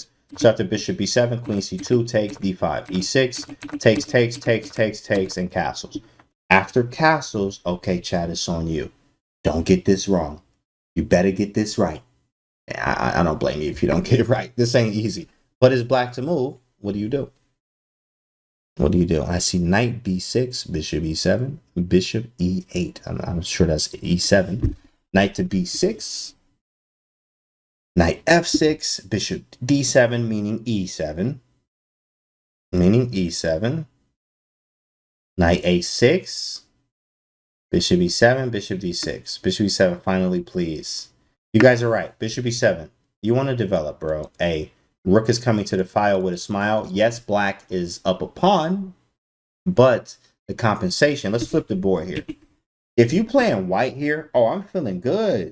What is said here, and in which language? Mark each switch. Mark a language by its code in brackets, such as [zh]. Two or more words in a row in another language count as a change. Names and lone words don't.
[en] So after bishop b7, queen c2 takes, d5, e6, takes, and castles. After castles, okay, chat, it's on you. Don't get this wrong. You better get this right. I don't blame you if you don't get it right. This ain't easy. But it's black to move. What do you do? What do you do? I see knight b6, bishop e7, bishop e8. I'm sure that's e7. Knight to b6. Knight f6, bishop d7, meaning e7. Meaning e7. Knight a6. Bishop e7, bishop d6. Bishop e7, finally, please. You guys are right. Bishop e7. You want to develop, bro. A rook is coming to the file with a smile. Yes, black is up a pawn, but the compensation. Let's flip the board here. If you playing white here, oh, I'm feeling good.